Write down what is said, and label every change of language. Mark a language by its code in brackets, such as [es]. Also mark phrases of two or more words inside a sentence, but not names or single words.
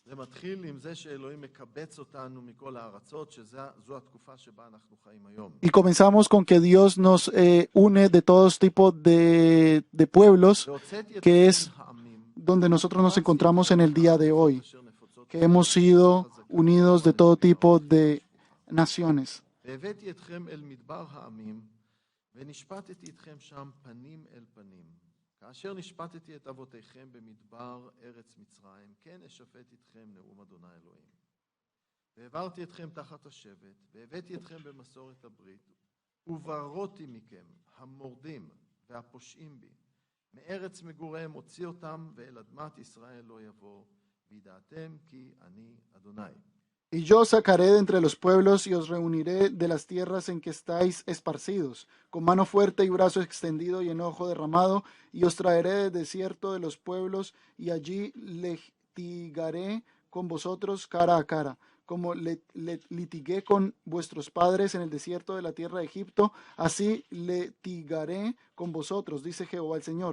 [es] Y comenzamos con que Dios nos une de todos tipos de pueblos, que es donde nosotros nos encontramos en el día de hoy, que hemos sido unidos de todo tipo de naciones. [he] כאשר נשפטתי את אבותיכם במדבר ארץ מצרים, כן אשפט אתכם נאום אדוני אלוהים. והעברתי אתכם תחת השבט, והבאתי אתכם במסורת הברית, ובראתי מכם המורדים והפושעים בי, מארץ מגוריהם הוציא אותם, ואל אדמת ישראל לא יבוא, וידעתם כי אני אדוני. [es] Y yo sacaré de entre los pueblos y os reuniré de las tierras en que estáis esparcidos, con mano fuerte y brazo extendido y enojo derramado, y os traeré del desierto de los pueblos, y allí litigaré con vosotros cara a cara, como litigué con vuestros padres en el desierto de la tierra de Egipto, así litigaré con vosotros, dice Jehová el Señor.